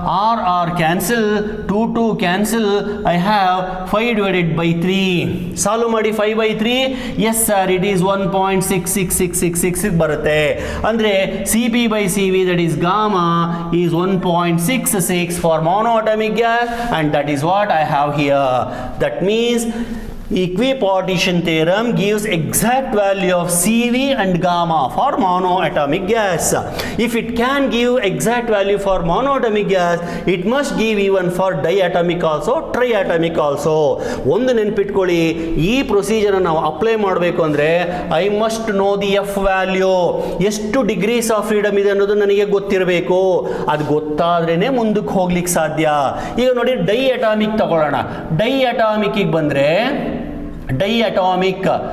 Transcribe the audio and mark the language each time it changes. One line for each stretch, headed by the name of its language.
English: R R cancel, 2 cancel. I have 5 divided by 3. Solve ಮಾಡಿ 5/3. Yes sir, it is 1.66666 ಬರುತ್ತೆ. ಅಂದ್ರೆ C P by C V, that is gamma, is 1.66 for monoatomic gas, and that is what I have here. That means equipartition theorem gives exact value of CV and gamma for monoatomic gas. If it can give exact value for monoatomic gas, it must give even for diatomic also, triatomic also.
Kannada: ಒಂದು ನೆನಪಿಟ್ಕೊಳ್ಳಿ, ಈ procedure ನಾವು apply ಮಾಡಬೇಕು ಅಂದ್ರೆ
English: I must know the F value.
Kannada: ಎಷ್ಟು degrees of freedom ಇದೆ ಅನ್ನೋದು ನನಗೆ ಗೊತ್ತಿರಬೇಕು. ಅದು ಗೊತ್ತಾದ್ರೇನೆ ಮುಂದಕ್ಕೆ ಹೋಗ್ಲಿಕ್ಕೆ ಸಾಧ್ಯ. ಈಗ ನೋಡಿ, ಡೈ ಅಟಾಮಿಕ್ ತಗೊಳ್ಳೋಣ. ಡೈ ಅಟಾಮಿಕ್ ಬಂದ್ರೆ ಡೈ ಅಟಾಮಿಕ್